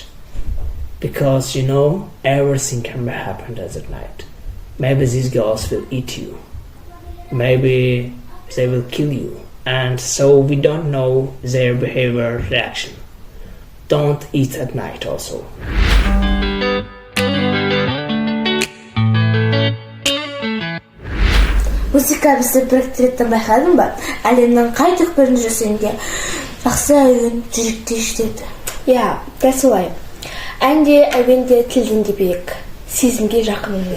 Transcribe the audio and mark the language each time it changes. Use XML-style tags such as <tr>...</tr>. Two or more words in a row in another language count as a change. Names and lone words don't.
<en>Because everything can happen at that night. Maybe these girls will eat you. Maybe they will kill you. And so we don't know their behavior reaction. Don't eat at night also.</en> <kk>Музыка бізді біріктіретін байқадың ба? Әлемнің қай түкпірінде жүрсең де жақсы әуен жүректе жетеді. Иә, дәл солай. Әнде, әуенде, тілден де биік, сезімге жақын өнер.</kk>